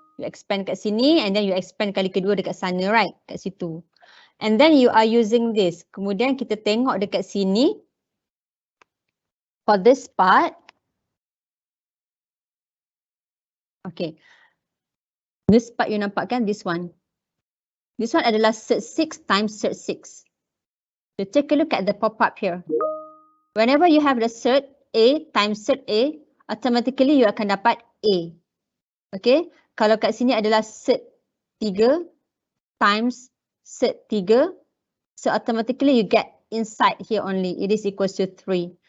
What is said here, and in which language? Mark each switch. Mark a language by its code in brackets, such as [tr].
[en] You expand kat sini and then you expand [ms] kali kedua dekat sana, [en] right? [ms] Kat situ. [en] And then you are using this. [ms] Kemudian kita tengok dekat sini. [en] For this part. Okay. This part you nampak kan, this one. This one adalah set 6 times set 6. So take a look at the pop-up here. Whenever you have the set A times set A, automatically you akan dapat A. Okay. [ms] Kalau kat sini adalah [en] set 3 times set 3. So automatically you get inside here only. It is equals to 3.